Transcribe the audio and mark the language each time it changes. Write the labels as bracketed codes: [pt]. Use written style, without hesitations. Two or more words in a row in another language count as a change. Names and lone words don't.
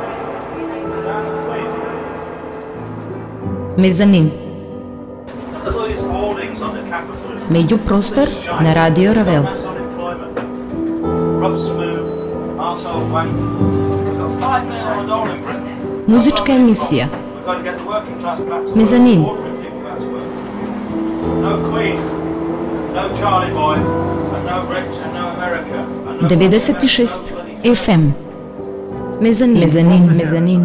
[en] Down the street. [mk] Мезанин. [en] Look at these hoardings on the capitalism. [mk] Меѓупростор на Радио Равел. [en] Mass unemployment. Rough smooth. Arsehole wank. We've got 5 million dollar in Britain. [mk] Музичка емисија. [en] We've got to get the working class back to work. [mk] Мезанин. [en] Ordinary people back to work. No Queen. No Charlie Boy. And no Rich and no America. And no 96 FM. [mk] Мезанин. Мезанин. Мезанин.